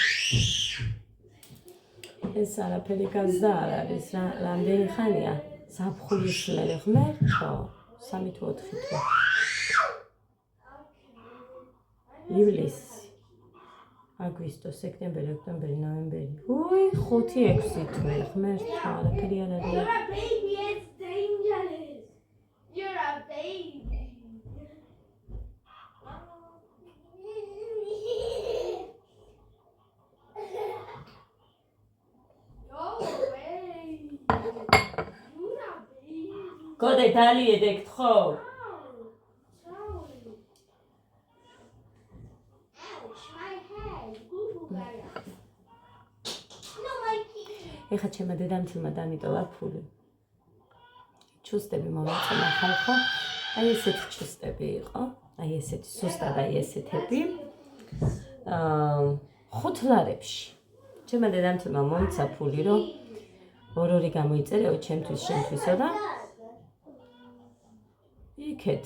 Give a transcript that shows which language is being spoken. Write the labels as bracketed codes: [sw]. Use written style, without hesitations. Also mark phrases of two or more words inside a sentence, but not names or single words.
[ka] ეს არაფერი გაზდა არ არის, რამდენი ხანია? ზაფხულის მერე ღმერთო, 3 თუ 4 თვე. ივლისი, აგვისტო, სექტემბერი, ოქტომბერი, ნოემბერი. უი, 5-6 თვე, ღმერთო, არაფერი არ არის. [en] You're a baby, it's dangerous. You're a baby. Go away. You're a baby. [ka] გოდე დალიედე გთხოვ. [en] Sorry. Ouch, my head. Google. No, my key. [ka] ეხა ჩემმა დედამთილმა დამიტოვა ფული. ჩუსტები მომეწონა ხალხო. აი ესეთი ჩუსტები იყო. აი ესეთი სუსტად აი ესეთები. 5 ლარებში. ჩემმა დედამთილმა მომცა ფული, რომ ორ-ორი გამოიწერეო ჩემთვის, შენთვისო და იქეთ.